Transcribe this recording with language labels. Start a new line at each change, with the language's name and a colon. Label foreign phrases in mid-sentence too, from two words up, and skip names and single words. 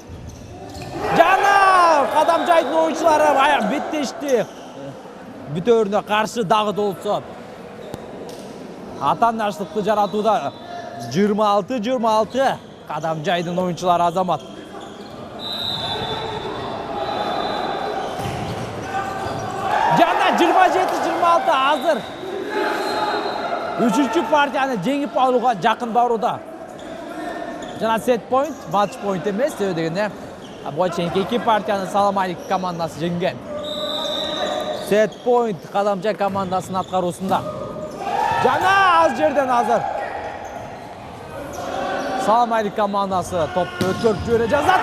Kyrgyz: Жана Кадамжайдын оюнчулары беттешти бүтөөрүнө каршы дагы да болсо атаандаштыкты жаратууда 26-26 Кадамжайдын оюнчулары Азамат. Жана 27-26 азыр 3-чү партияны жеңип алууга жакын барууда. Жана сет point, матч point эмес, себеби дегенде буга чейинки 2 партияны Салам Алик командасы жеңген. Сет point Кадамжай командасынын аткаруусунда. Жана аз жерден азыр Салам Алик командасы топту өткөрүп жибере жазат.